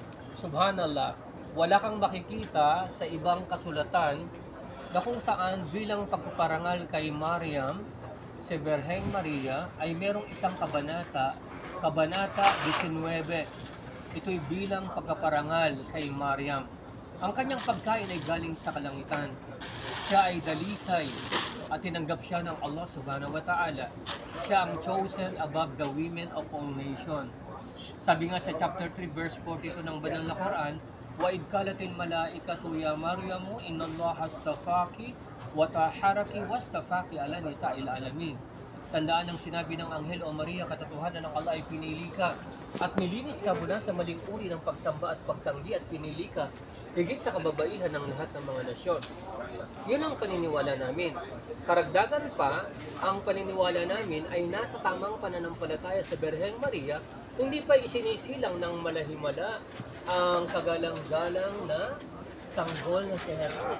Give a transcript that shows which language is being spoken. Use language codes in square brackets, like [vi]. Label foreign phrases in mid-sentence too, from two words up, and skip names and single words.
[tl] Subhanallah, wala kang makikita sa ibang kasulatan na kung saan bilang pagpaparangal kay Mariam, si Birheng Maria, ay merong isang kabanata 19. Ito'y bilang pagpaparangal kay Mariam. Ang kanyang pagkain ay galing sa kalangitan. Siya ay dalisay at tinanggap siya ng Allah [ar] سبحانه وتعالى. [tl] Siya ang [en] chosen above the women of all nations. [tl] Sabi nga sa [en] chapter 3 verse 42 [tl] ng banal na Quran, [ar] وإذ قالت الملائكة يا مريم إن الله اصطفاك وطهرك واصطفاك على نساء العالمين. [tl] Tandaan ang sinabi ng anghel, o Maria, katotohanan ng Allah ay pinili ka at nilinis ka mula sa maling uri ng pagsamba at pagtanggi at pinili ka higit sa kababaihan ng lahat ng mga nasyon. Yun ang paniniwala namin. Karagdagan pa, ang paniniwala namin ay nasa tamang pananampalataya sa Birheng Maria, hindi pa isinisilang ng malahimala ang kagalang-galang na sanggol na si Jesus.